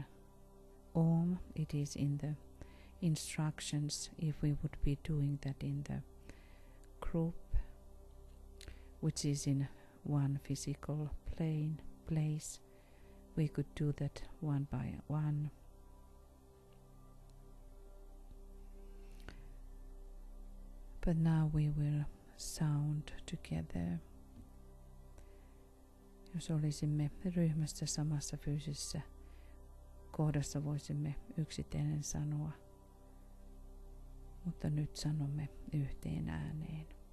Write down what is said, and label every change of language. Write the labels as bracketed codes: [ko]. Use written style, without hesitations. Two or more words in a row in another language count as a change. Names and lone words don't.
[en] Om, it is in the instructions if we would be doing that in the group, which is in one physical place. We could do that one by one. But now we will sound together. [fi] Jos olisimme ryhmässä samassa fyysisessä kohdassa, voisimme yksitellen sanoa, mutta nyt sanomme yhteen ääneen.